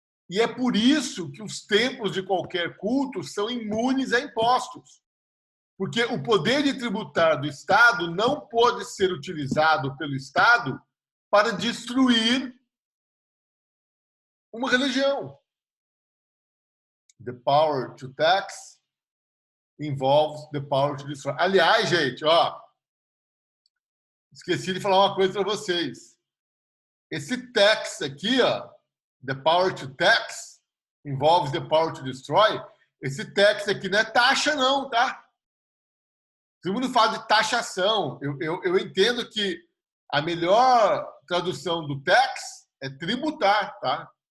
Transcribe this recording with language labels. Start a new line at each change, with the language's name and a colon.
Portuguese: E é por isso que os templos de qualquer culto são imunes a impostos. Porque o poder de tributar do Estado não pode ser utilizado pelo Estado para destruir uma religião.
English: The power to tax involves the power to destroy.
Portuguese: Aliás, gente, esqueci de falar uma coisa para vocês. Esse tax aqui,
English: the power to tax involves the power to destroy,
Portuguese: esse tax aqui não é taxa não, tá? Todo mundo fala de taxação. Eu entendo que a melhor tradução do tax é tributar, tá?